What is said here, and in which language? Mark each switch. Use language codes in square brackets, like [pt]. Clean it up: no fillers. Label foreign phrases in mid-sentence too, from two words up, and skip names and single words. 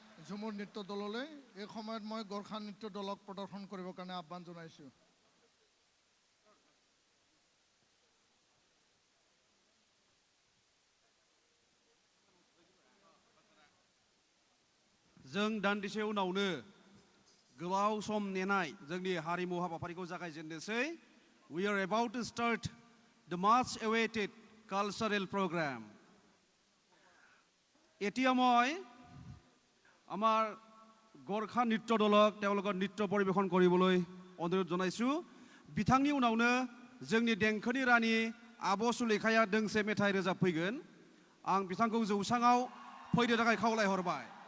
[as] ঝুমুৰ নৃত্য দললৈ এই সময়ত মই গোৰ্খা নৃত্য দলক প্ৰদৰ্শন কৰিবৰ কাৰণে আহ্বান জনাইছোঁ। [brx] जों दान्दिसे उनावनो गोबाव सम नेनाय जोंनि हारिमु हाबाफारिखौ जागायजेननोसै। [en] We are about to start the much awaited cultural program. [as] এতিয়া মই আমাৰ গোৰ্খা নৃত্য দলক তেওঁলোকৰ নৃত্য পৰিৱেশন কৰিবলৈ অনুৰোধ জনাইছোঁ। [brx] बिथांनि उनावनो जोंनि देंखोनि रानि आब' सुलेखाया दोंसे मेथाइ रोजाबफैगोन। आं बिथांखौ जौसाङाव फैनो थाखाय खावलायहरबाय।